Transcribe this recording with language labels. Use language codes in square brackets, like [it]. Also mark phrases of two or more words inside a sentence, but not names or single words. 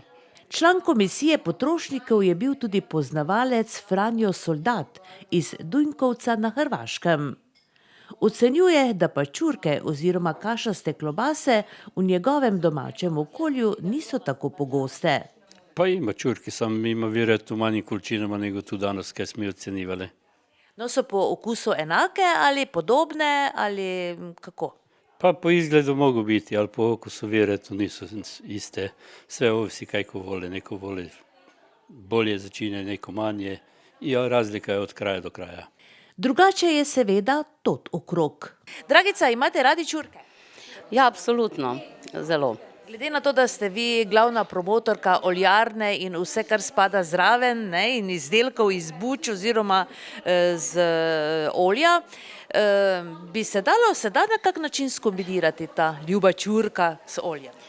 [sl] Član komisije potrošnikov je bil tudi poznavalec Franjo Soldat iz Dunjkovca na Hrvaškem. Ocenjuje, da pa čurke oziroma kašaste klobase v njegovem domačem okolju niso tako pogoste. [hr] Pa ima čurke, samo ima vjerojatno u manjim količinama nego tu danas kaj smo ocenjivali. [sl] No, so po okusu enake ali podobne ali kako? [hr] Pa po izgledu mogu biti, ali po okusu vjerojatno nisu iste. Sve ovisi kako vole, neko vole bolje začine, neko manje i razlika je od kraja do kraja. [sl] Drugače je seveda tot okrog. Dragica, imate radi čurke? Ja, absolutno, zelo. Glede na to, da ste vi glavna promotorka oljarne in vse, kar spada zraven, ne, in izdelkov iz buč oziroma z olja, bi se dalo na kak način skombinirati ta ljuba čurka s oljem?